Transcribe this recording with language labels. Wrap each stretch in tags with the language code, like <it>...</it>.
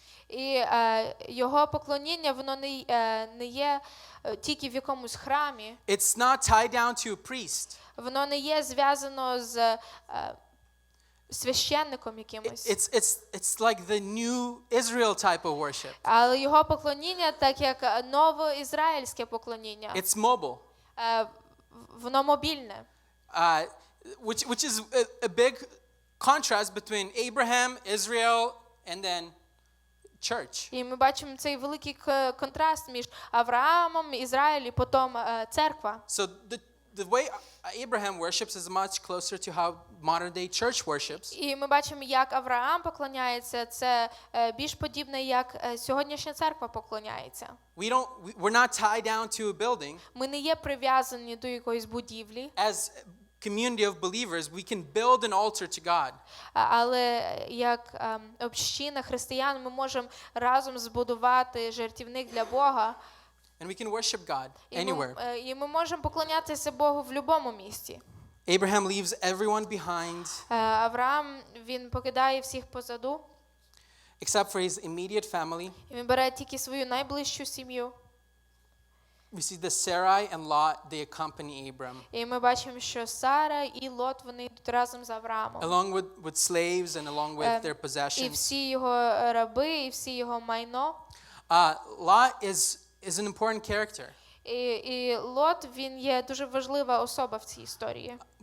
<uk>І його поклоніння воно не є тільки в якомусь храмі.</uk> <en>It's not tied down to a priest.</en> <uk>Воно не є зв'язано з священником якимось.</uk> <en>It's like the new Israel type of worship.</en> <uk>Але його поклоніння так як новоізраїльське поклоніння.</uk> <en>It's mobile.</en> <uk>Воно мобільне.</uk> <en>Which is a big contrast between Abraham, Israel, and then church.</en> <uk>І ми бачимо цей великий контраст між Авраамом, Ізраїлем і потім церква.</uk> <en>So the way Abraham worships is much closer to how modern day church worships.</en> <uk>І ми бачимо, як Авраам поклоняється, це більш подібне, як сьогоднішня церква поклоняється.</uk> <en>We're not tied down to a building.</en> <uk>Ми не є прив'язані до якоїсь будівлі.</uk> <en>As community of believers, we can build an altar to God.</en> <uk>Але як община християн ми можемо разом збудувати жертівник для Бога.</uk> <en>And we can worship God anywhere.</en> <uk>І ми можемо поклонятися Богу в будь-якому місці.</uk> <en>Abraham leaves everyone behind.</en> <uk>Авраам, він покидає всіх позаду.</uk> <en>Except for his immediate family.</en> <uk>І він бере тільки свою найближчу сім'ю.</uk> <en>We see that Sarai and Lot, they accompany Abram.</en> <uk>І ми бачимо, що Сара і Лот, вони йдуть разом з Авраамом.</uk> <en>Along with slaves and along with their</en> <uk>І</uk> <en>possessions.</en> <uk>всі його раби, і всі його майно.</uk> <en>Lot is an important character.</en> <uk>І Лот, він є дуже важлива особа в цій історії.</uk>